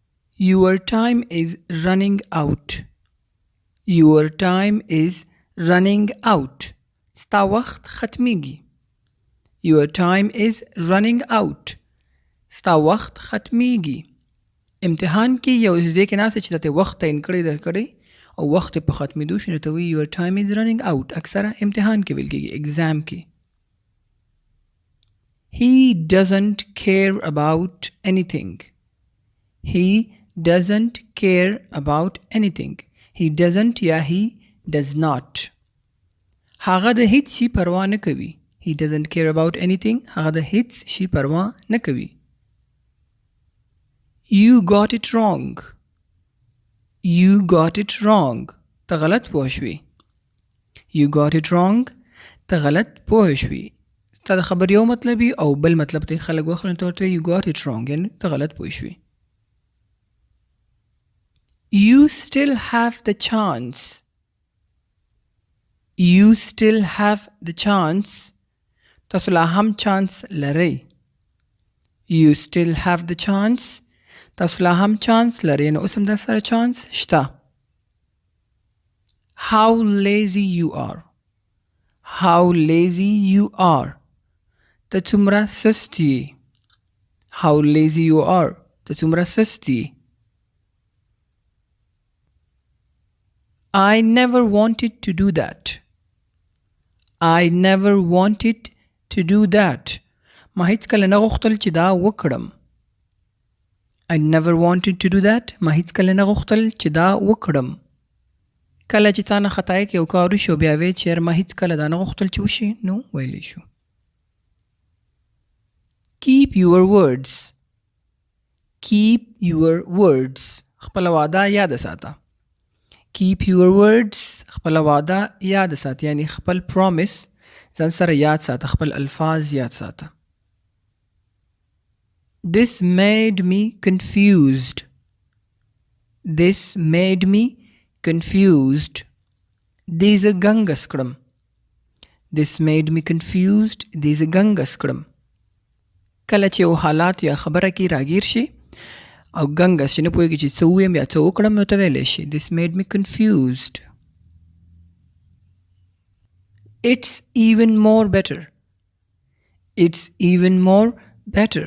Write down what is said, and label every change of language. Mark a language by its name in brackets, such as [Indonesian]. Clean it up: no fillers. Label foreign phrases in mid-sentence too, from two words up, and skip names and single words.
[English] Your time is running out. Your time is running out. [Pashto] ستا وخت ختمیږي. [English] Your time is running out. [Pashto] ستا وخت ختمیږي. امتحان کې یو ځای کې ناسته چې ته وخت تعین کړی درکړی او وخت په ختمېدو شي نو ته وایي [English] your time is running out. [Pashto] اکثره امتحان کې ویل کېږي exam کې. [English] He doesn't care about anything. He doesn't care about anything. He doesn't یا he does not. [Pashto] هغه د هیڅ شي پروا نه کوي. [English] He doesn't care about anything. [Pashto] هغه د هیڅ شي پروا نه کوي. [English] You got it wrong. You got it wrong. [Pashto] ته غلط پوه شوې. [English] You got it wrong. [Pashto] ته غلط پوه شوې. ستا د خبر یو مطلب او بل مطلب ته خلک واخلي ته ورته [English] you got it wrong [Pashto] یعنې ته غلط پوه شوې. [English] You still have the chance. You still have the chance. [Pashto] تاسو لا هم چانس لرئ. [English] You still have the chance. [Pashto] تاسو لا هم چانس لرئ نو اوس هم در سره چانس شته. [English] How lazy you are. How lazy you are. [Pashto] ته څومره سست یې. [English] How lazy you are. [Pashto] ته څومره سست یې. [English] I never wanted to do that. I never wanted to do that. [Pashto] ما هیڅ کله نه غوښتل چې دا وکړم. [English] I never wanted to do that. [Pashto] ما هیڅ کله نه غوښتل چې دا وکړم. کله چې تا نه خطا کې یو کار وشي بیا وایې چې ما هیڅ کله دا نه غوښتل چې وشي نو ویلی شو. [English] Keep your words. Keep your words. [Pashto] خپله وعده یاد ساته. [English] Keep your words. [Pashto] خپل وعده یاد ساته یعنی خپل promise ځان سره یاد ساته خپل الفاظ یاد ساته. [English] This made me confused. This made me confused. [Pashto] دې زه ګنګس کړم. [English] This made me confused. [Pashto] دې زه ګنګس کړم. کله چې یو حالات یا خبره کې راګیر شي او ګنګس چې نه پوهېږي چې څه ووایم یا څه وکړم نو ته ویلی شي [English] This made me confused. It's even more better. It's even more better.